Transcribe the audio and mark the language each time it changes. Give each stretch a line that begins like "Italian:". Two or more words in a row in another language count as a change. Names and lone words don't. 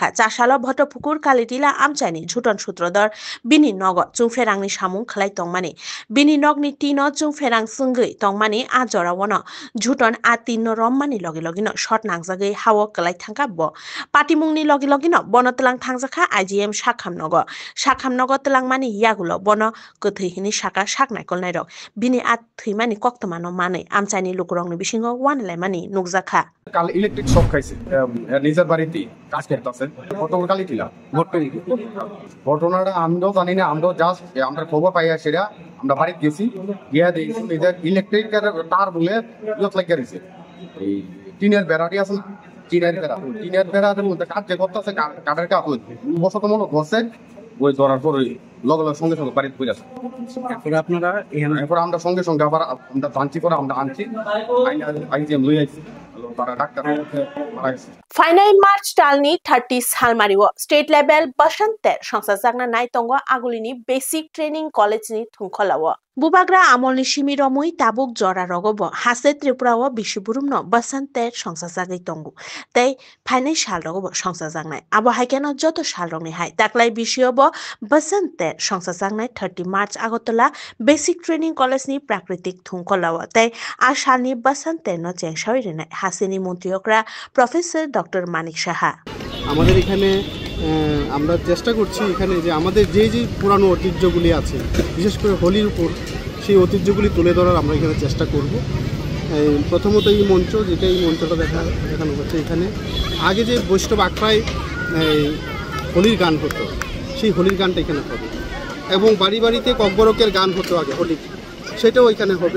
Kok Borok: chasalo Bhottophukur Kalitila amchaini Juton Sutrodor bini nogo chungferangni samu khlai tongmani bini nogni tino chungferang sungoi tongmani ajora wono Juton a tinno rommani logi logino shot nangjagai hawo klai thangka bo patimungni logi logino bono tlang thangjakha IGM sakhamnogo tlangmani yagulo bono kothoi hini saka saknai kolnai rok bini a thimani koktomano manai amchaini lukurongni bisingo wanlaimani nukjakha
Bangla: কাল
English: electric shock
Bangla: খাইছে নিজের বাড়িতে কাজ করতেছে গতকাল কালি টিলা ঘটনাটা আমরাও জানি না আমরাও জাস্ট আমরা খবর পাইয়া সেটা আমরা বাড়িতে গেছি গিয়া দেখছি নিজের ইলেকট্রিক তার বলে ইয়ত লাগিয়ে রয়েছে এই টিনের বেড়াটি আছে না টিনের বেড়ার মধ্যে কাজ যে করতেছে কাঠের কাপড় বসত মনে করছে ওই ধরার পরে লগে লগে সঙ্গে সঙ্গে বাড়িতে পড়ে আছে এরপর আমরা সঙ্গে সঙ্গে আবার আমরা জানছি করে আমরা আনছি আইজিএম লই আইছি
Kok Borok: Final March talni 30 salmariwo
English: state level
Kok Borok: basante songsajagna nai tongo agulini
English: basic training college
Kok Borok: ni thungkholawo bubagra amolni simiromui tabuk jora rogobo hase tripurawo bisiburumno basante songsajagai tongo tei final sal rogobo songsajagnai abo haikeno joto sal rogni hai taklai bisiobo basante songsajagnai 30 March Agartala
English: basic training college
Kok Borok: ni prakritik thungkholawo tei a salni basante no chengsawai renai
Bangla: হাসিনী মন্ত্রীরা প্রফেসর ডক্টর মানিক সাহা আমাদের এখানে আমরা চেষ্টা করছি এখানে যে আমাদের যে পুরানো ঐতিহ্যগুলি আছে বিশেষ করে হোলির উপর সেই ঐতিহ্যগুলি তুলে ধরার আমরা এখানে চেষ্টা করব। প্রথমত এই মঞ্চ, যেটা এই মঞ্চটা দেখানো হচ্ছে, এখানে আগে যে বৈষ্ণব আখড়ায় হোলির গান হতো, সেই হোলির গানটা এখানে হবে, এবং বাড়ি বাড়িতে ককবরকের গান হতো আগে হোলি, সেটাও এখানে হবে।